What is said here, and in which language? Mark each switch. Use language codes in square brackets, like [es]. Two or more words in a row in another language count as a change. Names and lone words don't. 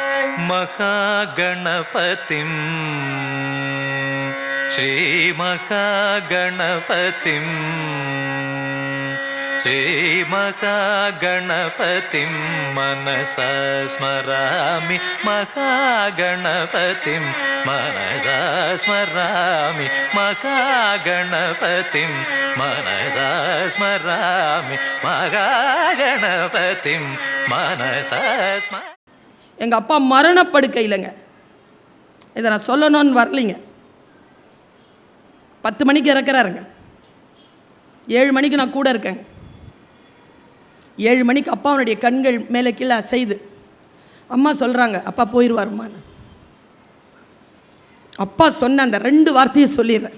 [sa] महागणपतिं श्रीमहागणपतिं श्रीमहागणपतिं मनसा स्मरामि महागणपतिं मनसा स्मरामि महागणपतिं मनसा स्मरामि महागणपतिं मनसा स्मरामि. [ta] எங்கள் அப்பா மரணப்படுக்கையிலங்க. இதை நான் சொல்லணும்னு வரலைங்க. 10 மணிக்கு இறக்குறாருங்க. 7 மணிக்கு நான் கூட இருக்கேங்க. 7 மணிக்கு அப்பாவுடைய கண்கள் மேலே கீழே அசைது. அம்மா சொல்கிறாங்க, அப்பா போயிடுவாருமான்னு. அப்பா சொன்ன அந்த 2 வார்த்தையை சொல்லிடுறேன்.